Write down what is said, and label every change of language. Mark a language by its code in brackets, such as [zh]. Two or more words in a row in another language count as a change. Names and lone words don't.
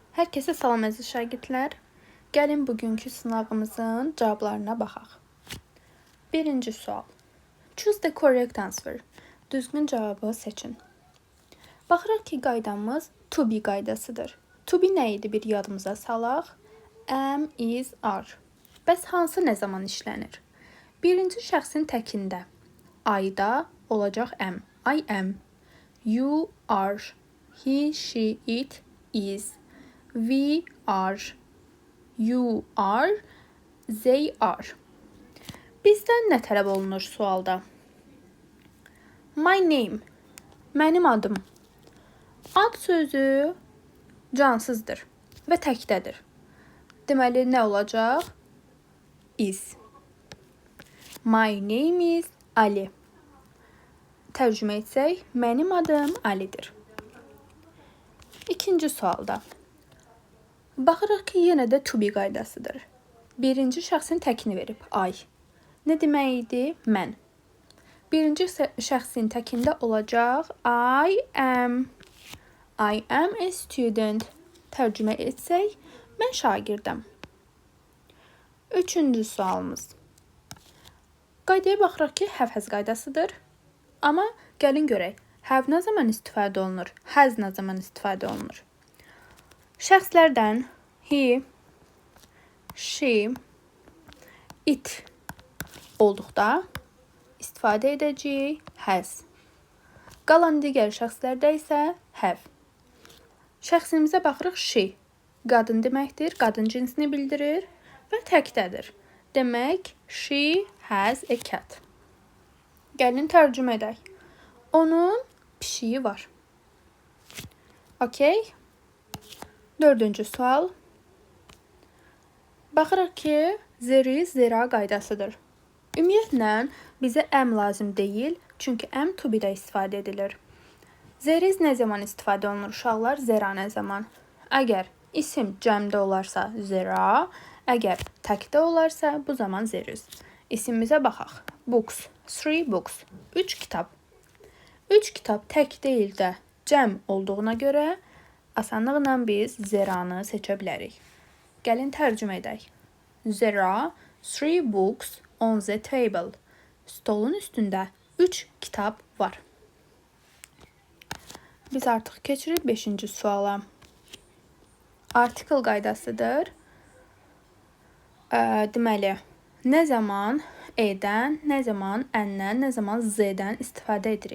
[az] Hər kəsə salam əziz şagirdlər. Gəlin bugünkü sınavımızın cavablarına baxaq. Birinci sual. [en] Choose the correct answer. [az] Düzgün cavabı seçin. Baxırıq ki, qaydamız [en] to be [az] qaydasıdır. [en] To be [az] nə idi bir yadımıza salaq? [en] Am, is, are. [az] Bəs hansı nə zaman işlənir? Birinci şəxsin təkində. I-da olacaq [en] am. I am. You are. He, she, it, is. We are. You are. They are. [az] Bizdən nə tələb olunur sualda? [en] My name. [az] Mənim adım. Ad sözü cansızdır və təkdədir. Deməli, nə olacaq? Is. [en] My name is Ali. [az] Tərcümə etsək, mənim adım Alidir. İkinci sualda. Baxırıq ki, yenə də [en] to be [az] qaydasıdır. Birinci şəxsin təkini verib, I. Nə demək idi? Mən. Birinci şəxsin təkində olacaq, [en] I am. I am a student. [az] Tərcümə etsək, mən şagirdəm. Üçüncü sualımız. Qaydaya baxırıq ki, have-has qaydasıdır. Amma gəlin görək, have nə zaman istifadə olunur, has nə zaman istifadə olunur. Şəxslərdən [en] he, she, it [az] olduqda istifadə edəcəyik has. Qalan digər şəxslərdə isə have. Şəxsimizə baxırıq she. Qadın deməkdir, qadın cinsini bildirir və təkdədir. Demək, [en] she has a cat. [az] Gəlin tərcümə edək. Onun pişiyi var. Okay. Dördüncü sual. Baxırıq ki, [en] there is, [az] zera qaydasıdır. Ümumiyyətlə, bizə am lazım deyil, çünki am [en] to be-də [az] istifadə edilir. [en] There is [az] nə zaman istifadə olunur uşaqlar? Zera nə zaman? Əgər isim cəmdə olarsa zera, əgər təkdə olarsa bu zaman [en] there is. [az] İsimimizə baxaq. Books. 3 books. 3 kitab. 3 kitab tək deyil də cəm olduğuna görə asanlıqla biz zeranı seçə bilərik. Gəlin tərcümə edək. [en] There are 3 books on the table. [az] Stolun üstündə 3 kitab var. Biz artıq keçirik 5-ci suala. Article qaydasıdır. Deməli, nə zaman E-dən, nə zaman N-dən, nə zaman Z-dən istifadə edirik.